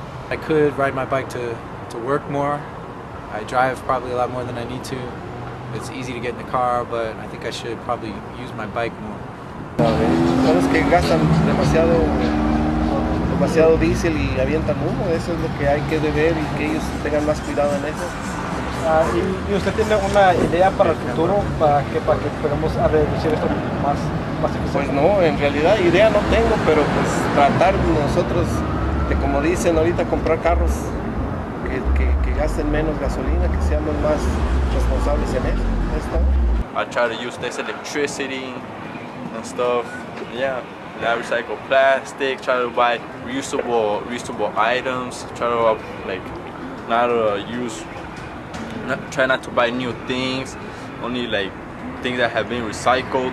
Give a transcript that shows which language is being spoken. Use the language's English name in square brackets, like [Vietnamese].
[English] I could ride my bike to work more. I drive probably a lot more than I need to. It's easy to get in the car, but I think I should probably use my bike more. [Spanish] Son los que gastan demasiado diésel y avientan humo. Eso es lo que hay que ver y que ellos tengan más cuidado en eso. ¿Y usted tiene una idea para el futuro para que podamos reducir esto más eficiente? Pues no, en realidad idea no tengo, pero pues tratar nosotros de, como dicen ahorita, comprar carros que gasten menos gasolina, que seamos más responsables en esto. [English] I try to use less electricity and stuff. Yeah, I recycle plastic. Try to buy reusable items. Try to try not to buy new things. Only like things that have been recycled.